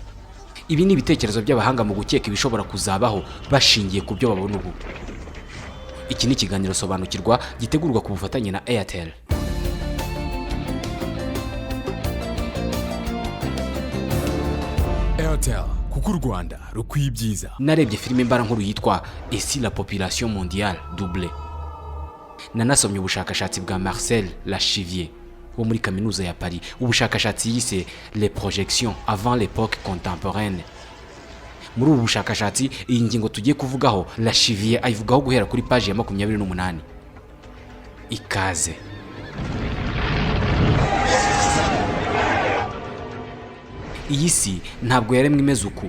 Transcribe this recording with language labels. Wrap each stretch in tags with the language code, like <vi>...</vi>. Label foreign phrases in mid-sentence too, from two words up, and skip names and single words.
<rw>Ibi ni ibitekerezo by'abahanga mu gukeka ibishobora kuzabaho bashingiye ku byo babona ubu. Iki ni ikiganiro sobanukirwa gitegurwa ku bufatanye na Airtel. Airtel, kuko u Rwanda rukwiye ibyiza. Narebye filime mbara nkuru yitwa Et si la population mondiale doublait. Nanasomye ubushakashatsi bwa Marcel Lachivier wo muri kaminuza ya Paris. Ubushakashatsi yise Les projections avant l'époque contemporaine. Muri ubu bushakashatsi iyi ngingo tugiye kuvugaho Lachivier ayivugaho guhera kuri page ya 28. Ikaze. Iyi si ntabwo yaremwe imeze uku.</rw>